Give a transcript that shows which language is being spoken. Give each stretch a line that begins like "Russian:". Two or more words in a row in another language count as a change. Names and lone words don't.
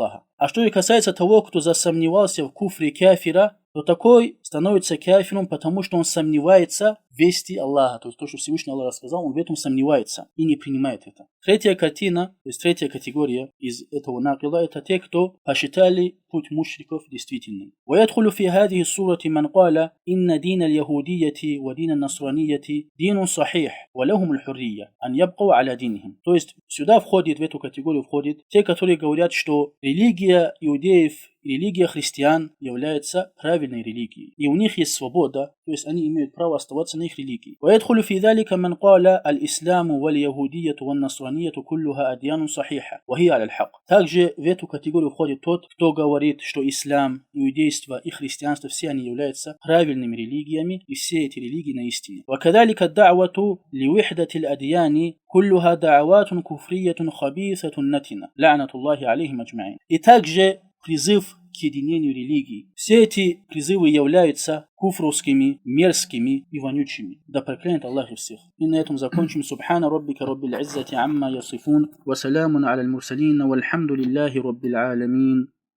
Russian: А что и касается того, кто засомневался в куфре кафира, то такой становится кафиром, потому что он сомневается в вести Аллаха. То есть то, что Всевышний Аллах рассказал, он в этом сомневается и не принимает это. Третья картина, то есть третья категория из этого накида, это те, кто посчитали путь мушриков действительным.
Arabic: ويدخل في هذه السورة من قال إن دين اليهودية ودين النصرانية دين صحيح ولهم الحرية أن يبقوا على دينهم.
Russian: То есть сюда входит, в эту категорию входит те, которые говорят, что религия иудеев, религия христиан является правильной религией, и у них есть свобода, то есть они имеют право оставаться на их религии.
Arabic: ويدخل في ذلك من قال الإسلام واليهودية والنصرانية كلها أديان صحيحة وهي على الحق.
Russian: Также в эту категорию входит тот, кто говорит, что ислам, иудейство и христианство все они являются правильными религиями, и все эти религии на истине.
Arabic: وكذلك الدعوة لوحدة الأديان كلها دعوات كفرية خبيثة نتنة لعنة الله عليهم أجمعين.
Russian: И также призыв к единению религии. Все эти призывы являются куфровскими, мерзкими и вонючими. Да проклянет Аллах их всех. И на этом закончим.
Arabic: سبحان ربك رب العزة عما يصفون. وسلام على المرسلين. والحمد لله رب العالمين.